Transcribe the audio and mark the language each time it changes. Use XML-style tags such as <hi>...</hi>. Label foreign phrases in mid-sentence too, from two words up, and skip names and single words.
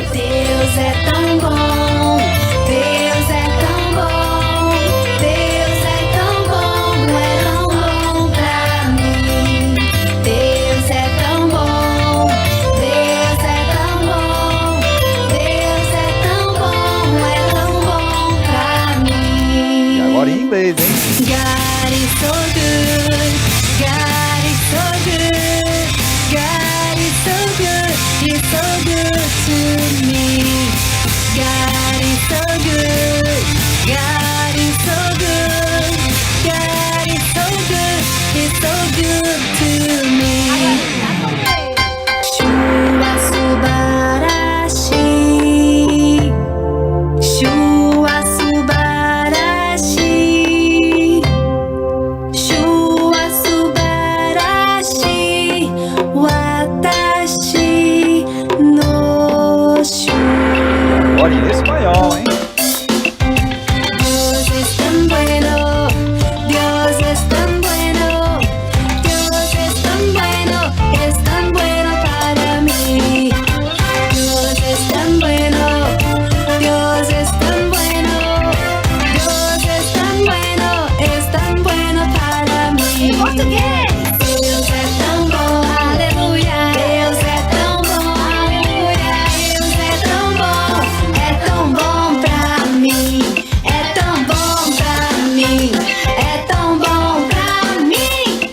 <pt>Deus é tão bom, Deus é tão bom, Deus é tão bom pra mim. Deus é tão bom, Deus é tão bom, Deus é tão bom pra mim. E agora em inglês, hein?</pt> <en>God is so good, God is so good, God is so good, He's so good to me. God is so good, God is so good, God is so good, He's so good to me.</en> <ja>主はすばらしい、主はすばらしい、主はすばらしい、私の主.</ja> <pt>Olha em espanhol, hein?</pt> <es>Dios es tan bueno, Dios es tan bueno, Dios es tan bueno para mí. Dios es tan bueno, Dios es tan bueno, Dios es tan bueno para mí.</es> <pt>Deus é tão bom, aleluia. Deus é tão bom, aleluia. Deus é tão bom pra mim. É tão bom pra mim, é tão bom pra mim.</pt>